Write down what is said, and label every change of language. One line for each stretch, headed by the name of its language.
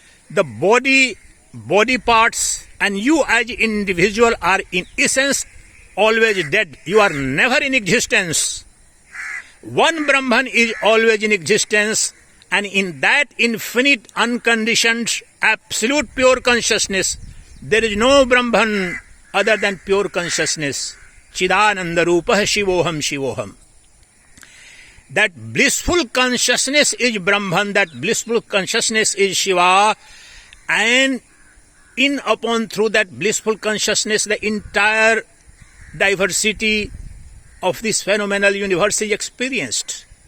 English: The body parts and you as individual are in essence always dead. You are never in existence. One Brahman is always in existence, and in that infinite, unconditioned, absolute pure consciousness, there is no Brahman other than pure consciousness.
Sanskrit: Chidananda Rupah Shivoham Shivoham.
English: That blissful consciousness is Brahman, that blissful consciousness is Shiva, and in upon through that blissful consciousness, the entire diversity of this phenomenal universe is experienced.